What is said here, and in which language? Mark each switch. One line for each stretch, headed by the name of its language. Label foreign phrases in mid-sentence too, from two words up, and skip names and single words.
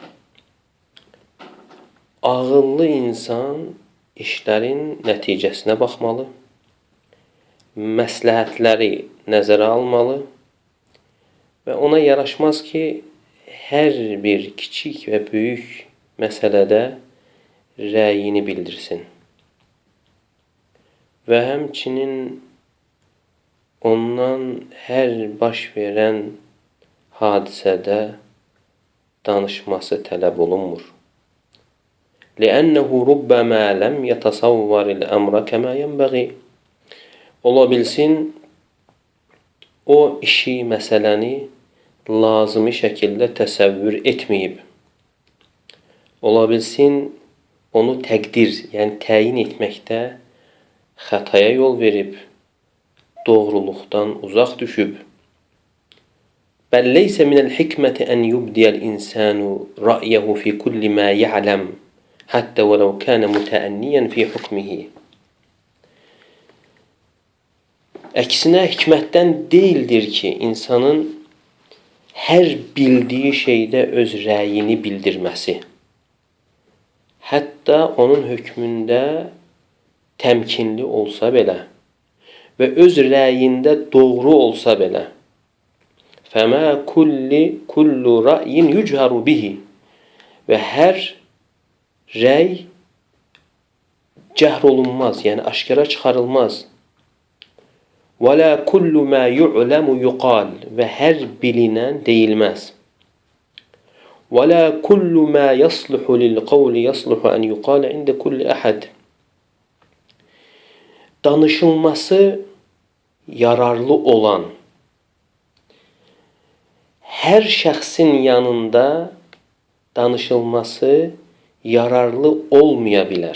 Azerbaijani: Ağıllı insan işlərin nəticəsinə baxmalı, məsləhətləri nəzərə almalı və ona yaraşmaz ki, hər bir kiçik və böyük məsələdə rəyini bildirsin. Və həmçinin ondan hər baş verən hadisədə danışması tələb olunmur.
Arabic: لِأَنَّهُ رُبَّمَا لَمْ يَتَصَوَّرِ الْأَمْرَ كَمَا يَنْبَغِي.
Azerbaijani: Ola bilsin, o işi, məsələni lazımi şəkildə təsəvvür etməyib. Ola bilsin, onu təqdir, yəni təyin etməkdə xətaya yol verib, doğruluqdan uzaq düşüb.
Arabic: بل ليس من الحكمة أن يبدي الإنسان رأيه في كل ما يعلم حتى ولو كان متأنيا في حكمه.
Azerbaijani: Əksinə, hikmətdən deyildir ki, insanın hər bildiyi şeydə öz rəyini bildirməsi. Hətta onun hökmündə təmkinli olsa belə və öz rəyində doğru olsa belə.
Arabic: فما كل رأي يجهر به.
Azerbaijani: Və hər rəy cəhr olunmaz, yəni aşkara çıxarılmaz.
Arabic: ولا كل ما يعلم يقال.
Azerbaijani: Və hər bilinən deyilməz.
Arabic: ولا كل ما يصلح للقول يصلح أن يقال عند كل أحد.
Azerbaijani: Danışılması yararlı olan hər şəxsin yanında danışılması yararlı olmaya bilər.